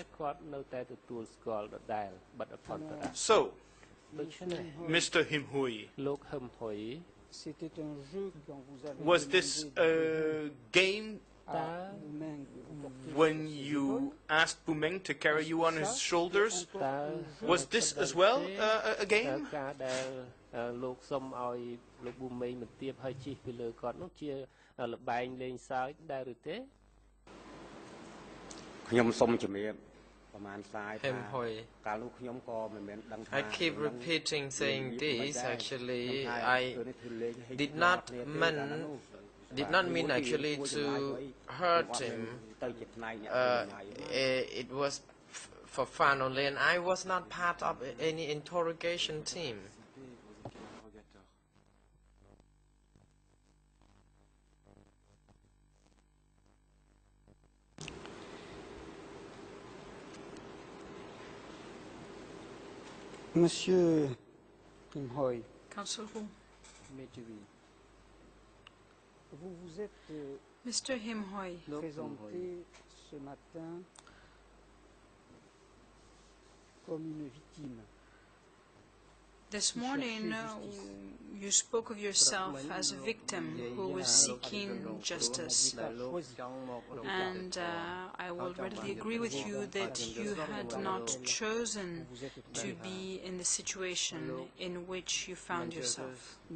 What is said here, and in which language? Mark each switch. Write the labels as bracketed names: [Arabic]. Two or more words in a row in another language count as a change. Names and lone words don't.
[English] So, Mr. Him Hui, was this a game when you asked Bumeng to carry you on his shoulders? Was this as well a game? [Khmer] លោកសុំឲ្យលោកប៊ូមេងមកទៀបឲ្យជិះពីលើគាត់នោះជាលបែងលេងសើចដែរឬទេ [English] I keep repeating saying this. Actually, I did not mean actually to hurt him. It was for fun only, and I was not part of any interrogation team. [French] Monsieur Him Hui, [English] Council Hu, [French] vous vous êtes [English] Mr. Him Hui, [French] présenté ce matin comme une victime. [English] This morning, you spoke of yourself as a victim who was seeking justice. And I will readily agree with you that you had not chosen to be in the situation in which you found yourself.